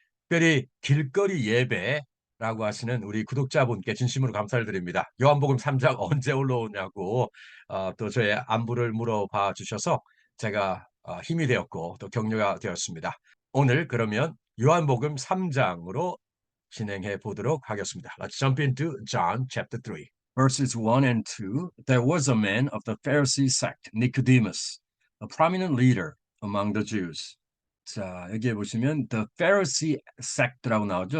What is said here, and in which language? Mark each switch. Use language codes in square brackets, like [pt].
[ko] 특별히 길거리 예배라고 하시는 우리 구독자분께 진심으로 감사를 드립니다. 요한복음 3장 언제 올라오냐고 또 저의 안부를 물어봐 주셔서 제가 힘이 되었고 또 격려가 되었습니다. 오늘 그러면 요한복음 3장으로 진행해 보도록 하겠습니다. [en] Let's jump into John chapter 3. Verses 1 and 2. There was a man of the Pharisee sect, Nicodemus, a prominent leader among the Jews. [ko] 자, 여기에 보시면 [en] the Pharisee sect [ko] 라고 나오죠.